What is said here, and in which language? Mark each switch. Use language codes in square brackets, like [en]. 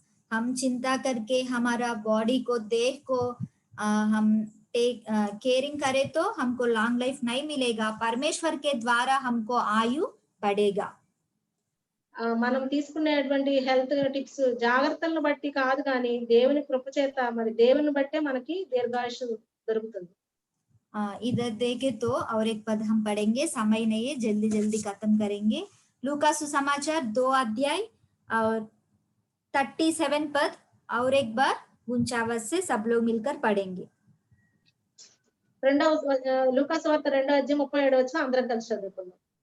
[hi] हम चिंता करके हमारा बॉडी को देह को हम केयरिंग करे तो हमको लॉन्ग लाइफ नहीं मिलेगा। परमेश्वर के द्वारा हमको आयु बढ़ेगा। [te] మనం తీసుకునేటువంటి హెల్త్ టిప్స్ జాగ్రత్తలను బట్టి కాదు కానీ దేవుని కృప చేత మరి దేవుని బట్టే మనకి దీర్ఘాయుష్ దొరుకుతుంది। [hi] इधर देखे तो और एक पद हम पढ़ेंगे, समय नहीं है जल्दी जल्दी खत्म करेंगे। लूका सुसमाचार 2 अध्याय और 37 पद और एक बार 49 से सब लोग मिलकर पढ़ेंगे। [te] लूका सुवार्త 2వ అధ్యాయం 37 వచనం అందరం కలిసి చదువుకుందాం।